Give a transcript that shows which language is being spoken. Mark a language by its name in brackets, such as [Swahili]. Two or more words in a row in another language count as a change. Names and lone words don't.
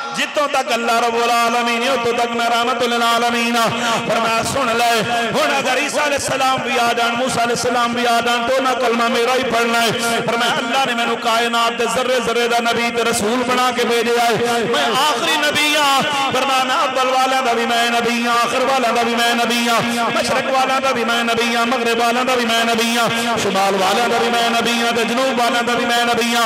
[Punjabi] جتھوں تک [Arabic] الله رب العالمين [Punjabi] اوتھوں تک میں [Arabic] رحمة للعالمين. [Punjabi] فرمایا سن لے ہن اگر عیسیٰ علیہ السلام وی آ جان، موسیٰ علیہ السلام وی آ جان تے نا کلمہ میرا ای پڑھنا اے. فرمایا اللہ نے مینوں کائنات دے ذرے ذرے دا نبی تے رسول بنا کے بھیجیا اے. میں آخری نبی ہاں. فرمایا میں اول والیاں دا وی میں نبی ہاں، آخر والیاں دا وی میں نبی ہاں، مشرق والیاں دا وی میں نبی ہاں، مغرب والیاں دا وی میں نبی ہاں، شمال والیاں دا وی میں نبی ہاں، تے جنوب والیاں دا وی میں نبی ہاں.